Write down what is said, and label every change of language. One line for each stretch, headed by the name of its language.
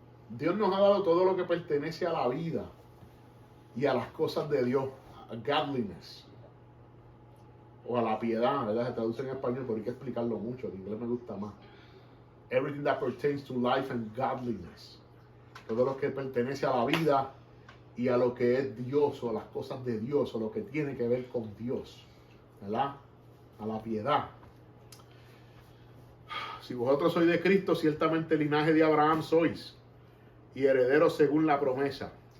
Spanish: Dios nos ha dado todo lo que pertenece a la vida y a las cosas de Dios.
English: A godliness.
Spanish: O a la piedad, ¿verdad? Se traduce en español, pero hay que explicarlo mucho. En inglés me gusta más.
English: Everything that pertains to life and godliness.
Spanish: Todo lo que pertenece a la vida y a lo que es Dios o a las cosas de Dios o lo que tiene que ver con Dios. ¿Verdad? A la piedad. Si vosotros sois de Cristo, ciertamente linaje de Abraham sois y herederos según la promesa.